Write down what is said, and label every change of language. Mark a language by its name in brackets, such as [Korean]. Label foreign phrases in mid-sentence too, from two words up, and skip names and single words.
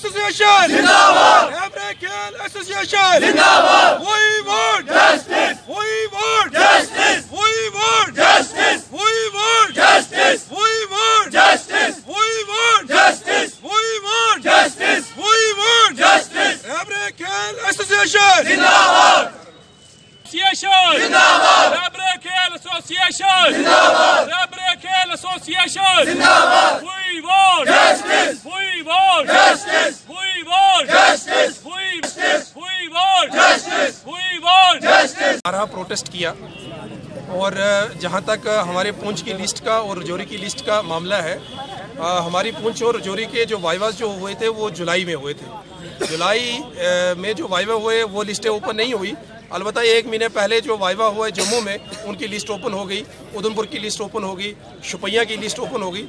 [Hindi] एसोसिएशन जिंदाबाद, एब्रेकेल एसोसिएशन जिंदाबाद। [English] We want justice, we want justice, we want justice, we want justice, we want justice, we want justice, we want justice, we want justice। [Hindi] एब्रेकेल एसोसिएशन जिंदाबाद, जिंदाबाद, एब्रेकेल एसोसिएशन जिंदाबाद, एब्रेकेल एसोसिएशन जिंदाबाद। [English] We want justice, we want justice, we want justice, we want justice, we want justice। [Hindi] हमारा प्रोटेस्ट किया और जहां तक हमारे पुंछ की लिस्ट का और रजौरी की लिस्ट का मामला है, हमारी पुंछ और रजौरी के जो वाइवास जो हुए थे वो जुलाई में हुए थे। जुलाई में जो वाइवा हुए वो लिस्टें ओपन नहीं हुई। अलबत्ता 1 महीने पहले जो वाइवा हुआ है जम्मू में, उनकी लिस्ट ओपन हो गई, उधमपुर की लिस्ट ओपन हो गई, शुपैया की लिस्ट ओपन हो गई।